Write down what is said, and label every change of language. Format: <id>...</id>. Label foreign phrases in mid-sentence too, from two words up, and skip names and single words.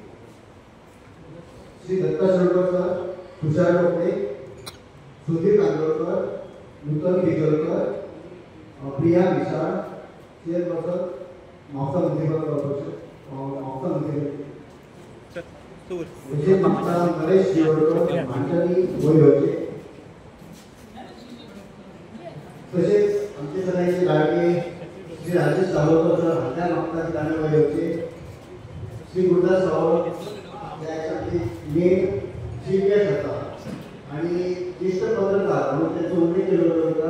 <kok>श्री दत्ता शेळकर सर, तुषार टोपे, सुधीर कांदोळकर, नूतन बिजोलकर, प्रिया विशाळ, चेअरपर्सन म्हापसा म्युनिसिपल कॉर्पोरेशन, म्हापसा म्युनिसिपल तसेच आमचा नरेश शिरोडकर हांच्यांनी वयर घेवचे. तसेच आमचे सगळ्यांचे लाडके श्री राजेश सावरकर सर हांच्या मागता की तांणी वयर घेवचे.</kok> <mr>श्री गुरुदास सावंत</mr> <en>main chief guest</en> <mr>होता आणि ज्येष्ठ पत्रकार म्हणून त्याचा उल्लेख केलेला होता.</mr>